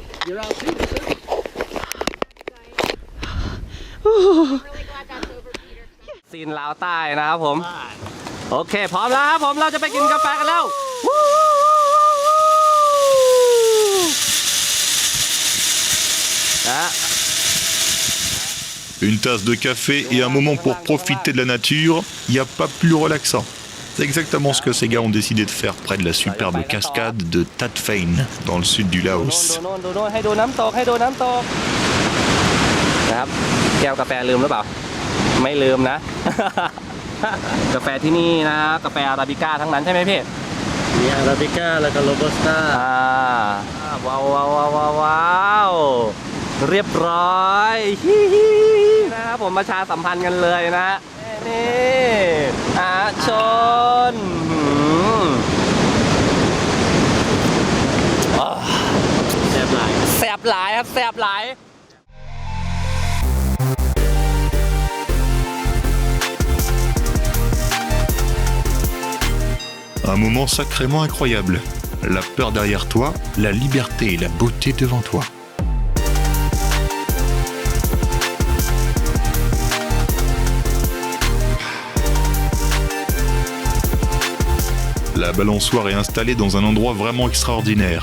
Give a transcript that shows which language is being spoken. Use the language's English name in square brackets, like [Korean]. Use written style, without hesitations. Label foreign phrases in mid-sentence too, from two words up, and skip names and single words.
[Thai] ซีนลาวใต้นะครับผมโอเคพร้อมแล้วครับผมเราจะไปกินกาแฟกันแล้วนะ [French] Une tasse de café et un moment pour profiter de la nature, il n'y a pas plus relaxant. C'est exactement ce que ces gars ont décidé de faire près de la superbe cascade de Tat Phain, dans le sud du Laos. [Thai] ดูให้ดูน้ำตกนะครับแก้วกาแฟลืมหรือเปล่าไม่ลืมนะ กาแฟที่นี่นะกาแฟอาราบิก้าทั้งนั้นใช่ไหมพี่มีอาราบิก้าแล้วก็โรบัสต้า ว้าวเรียบร้อยนะครับผมประชาสัมพันธ์กันเลยนะนี่ชนแซ่บหลายครับแซ่บหลาย [French] Un moment sacrément incroyable. La peur derrière toi, la liberté et la beauté devant toi. La balançoire est installée dans un endroit vraiment extraordinaire.